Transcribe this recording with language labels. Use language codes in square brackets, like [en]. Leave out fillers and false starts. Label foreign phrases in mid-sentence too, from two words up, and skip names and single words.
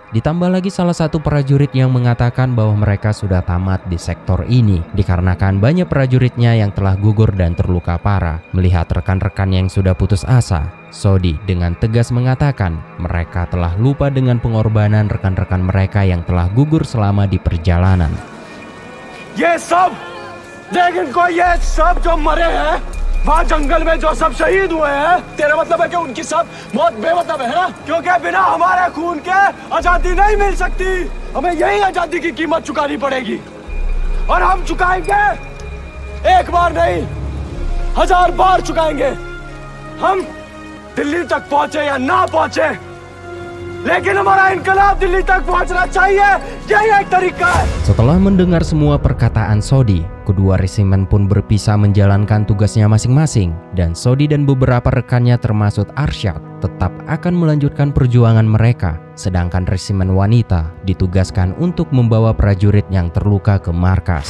[id] Ditambah lagi salah satu prajurit yang mengatakan bahwa mereka sudah tamat di sektor ini dikarenakan banyak prajuritnya yang telah gugur dan terluka parah. Melihat rekan-rekan yang sudah putus asa, Sodi dengan tegas mengatakan mereka telah lupa dengan pengorbanan rekan-rekan mereka yang telah gugur selama di perjalanan. [hi] ये सब, देखिन को ये सब जो मरे हैं, वहाँ जंगल में जो सब शहीद हुए हैं, तेरा मतलब है कि उनकी सब मौत बेमतलब है ना? क्योंकि बिना हमारे खून के आजादी नहीं मिल सकती। हमें यही आजादी की कीमत चुकानी पड़ेगी और हम चुकाएंगे। एक बार नहीं, 1000 बार चुकाएंगे। हम दिल्ली तक पहुंचे या ना पहुंचे, लेकिन हमारा इनकलाब दिल्ली तक पहुंचना चाहिए। यही एक तरीका है। [id] Setelah mendengar semua perkataan Sodi, kedua resimen pun berpisah menjalankan tugasnya masing-masing, dan Sodi dan beberapa rekannya termasuk Arsyad tetap akan melanjutkan perjuangan mereka, sedangkan resimen wanita ditugaskan untuk membawa prajurit yang terluka ke markas.